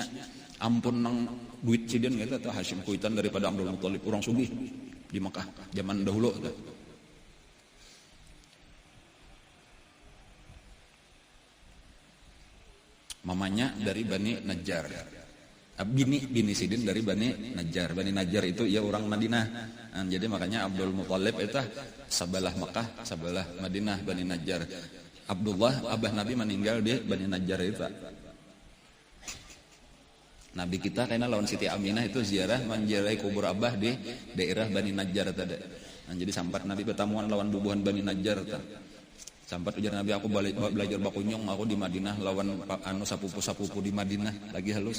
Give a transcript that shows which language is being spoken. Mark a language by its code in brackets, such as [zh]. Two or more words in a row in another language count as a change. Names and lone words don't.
[bjn] Ampun nang duit sidin gitu atau Hashim kuitan daripada Abdul Muthalib, orang sugih di Makkah zaman dahulu. Mamanya dari Bani Najjar. Bini sidin dari Bani Najjar. Bani Najjar itu ya orang Madinah. Nah, jadi makanya Abdul Muthalib itu sebelah Makkah, sebelah Madinah, Bani Najjar. Abdullah abah Nabi meninggal di Bani Najjar itu. Nabi kita karena lawan Siti Aminah itu ziarah menziarahi kubur abah di daerah Bani Najjar tadi. Nah, jadi sampai Nabi bertamuan lawan bubuhan Bani Najjar tadi. Sampai ujar Nabi, aku belajar bakunyong, aku di Madinah lawan sapupu-sapupu di Madinah lagi halus.